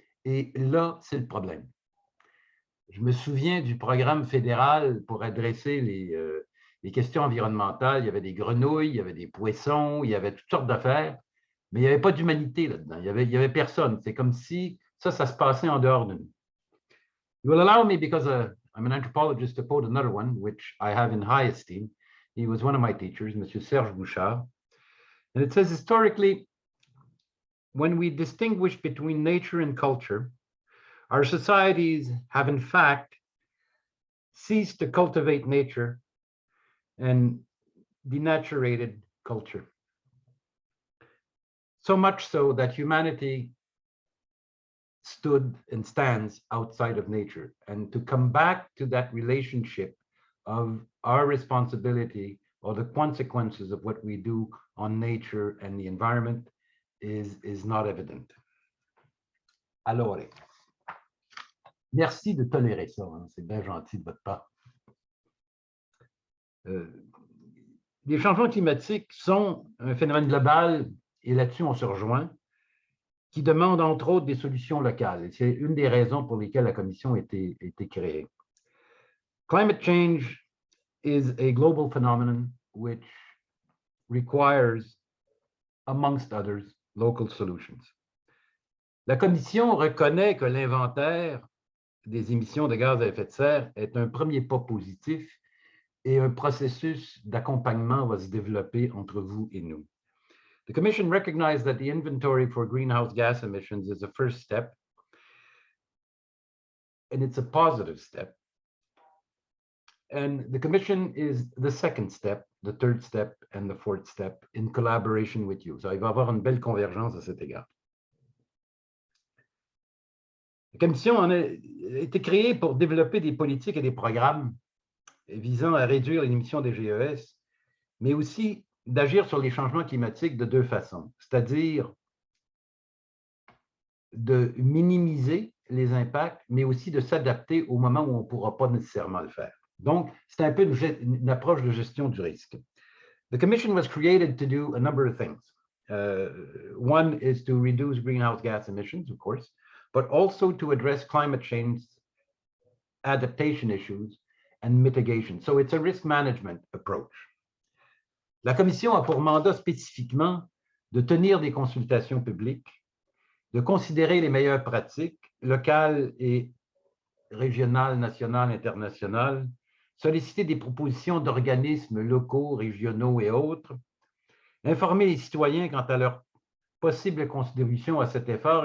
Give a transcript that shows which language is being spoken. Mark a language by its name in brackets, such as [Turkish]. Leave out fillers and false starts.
[French] Et là, c'est le problème. Je me souviens du programme fédéral pour adresser les questions environnementales. Il y avait des grenouilles, il y avait des poissons, il y avait toutes sortes d'affaires, mais il n'y avait pas d'humanité là-dedans. Il y avait personne. C'est comme si ça se passait en dehors de nous. [English] You will allow me, because I'm an anthropologist, to quote another one, which I have in high esteem. He was one of my teachers, M. Serge Bouchard. And it says, historically, when we distinguish between nature and culture, our societies have in fact ceased to cultivate nature and denaturated culture. So much so that humanity stood and stands outside of nature. And to come back to that relationship of our responsibility or the consequences of what we do on nature and the environment is not evident. [French] Alors, merci de tolérer ça, hein. C'est bien gentil de votre part. Les changements climatiques sont un phénomène global, et là-dessus on se rejoint, qui demande entre autres des solutions locales. Et c'est une des raisons pour lesquelles la commission a été créée. [English] Climate change is a global phenomenon which requires, amongst others, local solutions. [French] La commission reconnaît que l'inventaire des émissions de gaz à effet de serre est un premier pas positif et un processus d'accompagnement va se développer entre vous et nous. [English] The Commission recognized that the inventory for greenhouse gas emissions is a first step, and it's a positive step. And the Commission is the second step, the third step, and the fourth step in collaboration with you. [French] So il va y avoir une belle convergence à cet égard. La Commission a été créée pour développer des politiques et des programmes visant à réduire les émissions des GES, mais aussi d'agir sur les changements climatiques de deux façons, c'est-à-dire de minimiser les impacts, mais aussi de s'adapter au moment où on ne pourra pas nécessairement le faire. Donc, c'est un peu une approche de gestion du risque. [English] The Commission was created to do a number of things. One is to reduce greenhouse gas emissions, of course, but also to address climate change adaptation issues and mitigation. So it's a risk management approach. [French] La Commission a pour mandat spécifiquement de tenir des consultations publiques, de considérer les meilleures pratiques locales et régionales, nationales, internationales, solliciter des propositions d'organismes locaux, régionaux et autres, informer les citoyens quant à leur possible contribution à cet effort.